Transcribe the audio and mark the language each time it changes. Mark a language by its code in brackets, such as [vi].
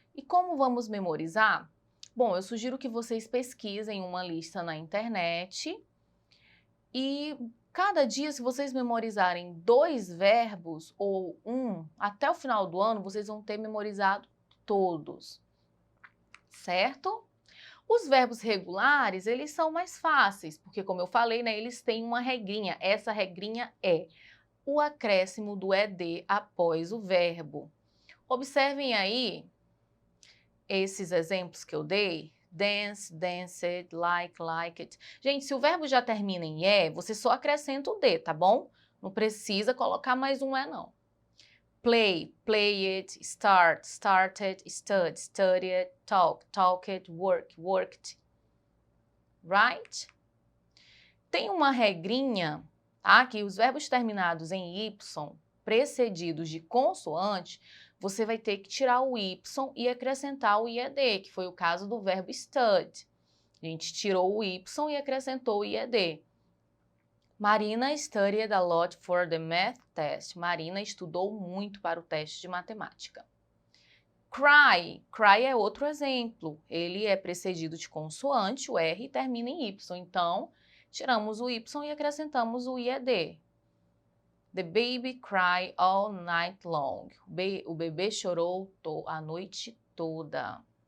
[pt] E como vamos memorizar? Bom, eu sugiro que vocês pesquisem uma lista na internet e cada dia, se vocês memorizarem 2 verbos ou até o final do ano, vocês vão ter memorizado todos, certo? Os verbos regulares, eles são mais fáceis, porque como eu falei, né, eles têm uma regrinha. Essa regrinha é o acréscimo do ED após o verbo. Observem aí esses exemplos que eu dei. [en] Dance, danced, like, liked. [pt] Gente, se o verbo já termina em E, você só acrescenta o D, tá bom? Não precisa colocar mais um E, não. [en] Play, played, start, started, stud, studied, talk, talked, work, worked. [pt] Right? Tem uma regrinha, tá? Que os verbos terminados em Y, precedidos de consoante, você vai ter que tirar o Y e acrescentar o IED, que foi o caso do verbo stud. A gente tirou o Y e acrescentou o IED. [en] Marina studied a lot for the math test. [pt] Marina estudou muito para o teste de matemática. Cry. Cry é outro exemplo. Ele é precedido de consoante, o R, e termina em Y. Então, tiramos o Y e acrescentamos o IED. [en] The baby cried all night long. [pt] O bebê chorou a noite toda.